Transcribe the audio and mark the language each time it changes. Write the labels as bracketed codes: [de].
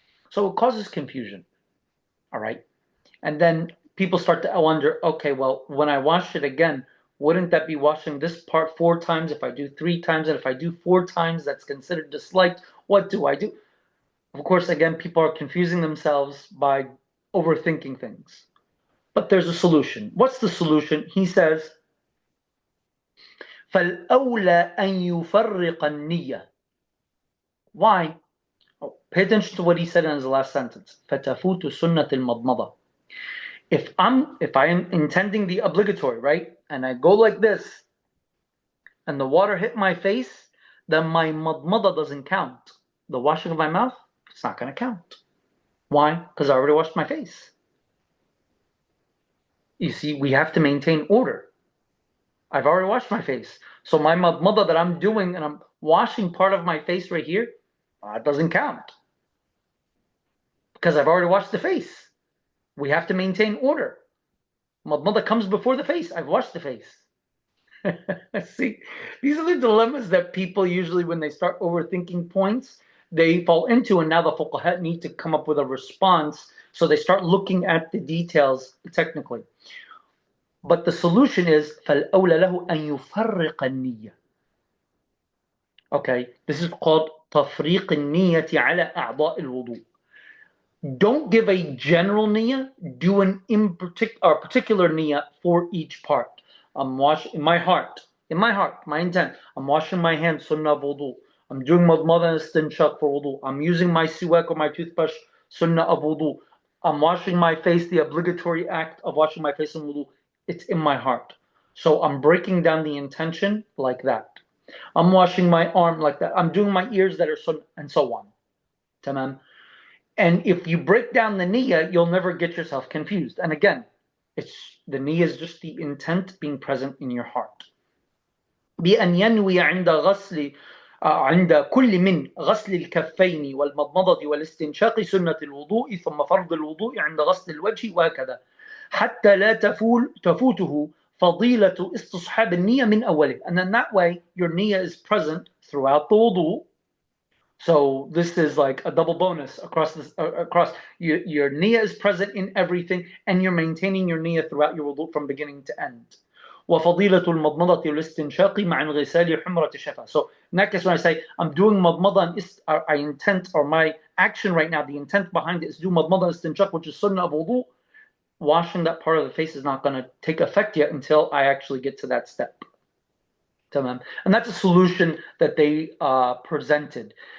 [en] So it causes confusion, all right? And then people start to wonder, okay, well, when I wash it again, wouldn't that be washing this part 4 times? If I do 3 times, and if I do 4 times, that's considered disliked. What do I do? Of course, again, people are confusing themselves by overthinking things. But there's a solution. What's the solution? [ar] He says, فَالْأَوْلَى أَن يُفَرِّقَ النِّيَّةِ. [en] Why? Oh, pay attention to what he said in his last sentence. [ar] فَتَفُوتُ سُنَّةِ الْمَضْمَضَةِ. [en] If I am intending the obligatory, right, and I go like this, and the water hit my face, then my madmada doesn't count. The washing of my mouth, it's not going to count. Why? Because I already washed my face. You see, we have to maintain order. I've already washed my face. So my madmada that I'm doing, and I'm washing part of my face right here, it doesn't count. Because I've already washed the face. We have to maintain order. Madmada comes before the face. I've washed the face. See, these are the dilemmas that people usually, when they start overthinking points, they fall into, and now the fuqaha need to come up with a response, so they start looking at the details technically. But the solution is [ar] فَالْأَوْلَى لَهُ أَن يُفَرِّقَ النِّيَّةِ. [en] Okay, this is called [ar] تَفْرِيقِ النِّيَّةِ عَلَى أَعْضَاءِ الْوُضُوءِ. [en] Don't give a general niyyah, do an particular niyyah for each part. I'm washing in my heart, my intent. I'm washing my hands, sunnah of wudu. I'm doing madmada and istinshaq for wudu. I'm using my siwak or my toothbrush, sunnah of wudu. I'm washing my face, the obligatory act of washing my face in wudu. It's in my heart. So I'm breaking down the intention like that. I'm washing my arm like that. I'm doing my ears that are sunnah, and so on. Tamam. And if you break down the niyyah, you'll never get yourself confused. And again, the niyyah is just the intent being present in your heart. [ar] بأن ينوي عند كل من غسل الكفين والمضمضة والاستنشاق سنة الوضوء ثم فرض الوضوء عند غسل الوجه وهكذا حتى لا تفوته فضيلة استصحاب النية من أوله. [en] And then that way your niyyah is present throughout the wudu. So this is like a double bonus across your niyyah is present in everything, and you're maintaining your niyyah throughout your wudu from beginning to end. [ar] وفضيلة المضمضة والاستنشاق مع انغسال حمرة الشفة. [en] So in that case, when I say I'm doing madmada and I intend, or my action right now, the intent behind it is do madmada and istinshaq, which is sunnah of wudu. Washing that part of the face is not going to take effect yet until I actually get to that step. And that's a solution that they presented.